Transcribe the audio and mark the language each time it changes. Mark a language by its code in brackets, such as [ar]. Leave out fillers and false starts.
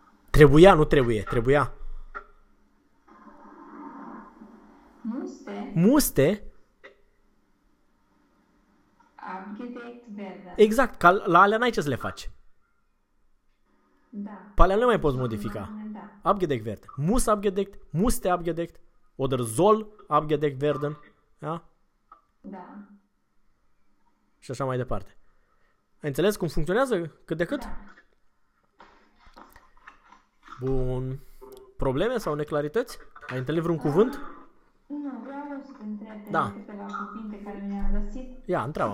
[ro] Trebuia, nu trebuie, trebuia. [de] Muste. Abgedeckt werden. [ro] Exact, ca la alea n-ai ce să le faci. Da. Pe alea nu mai poți modifica. Da. [de] Abgedeckt werden. Mus abgedeckt, muste abgedeckt, oder soll abgedeckt werden. Da? [ro] Da. Și așa mai departe. Ai înțeles cum funcționează? Cât de cât? Da. Bun. Probleme sau neclarități? Ai întâlnit vreun cuvânt? Nu, vreau să te întreb de Da. câteva cuvinte care mi le-am găsit. Ia, Sunt întreabă.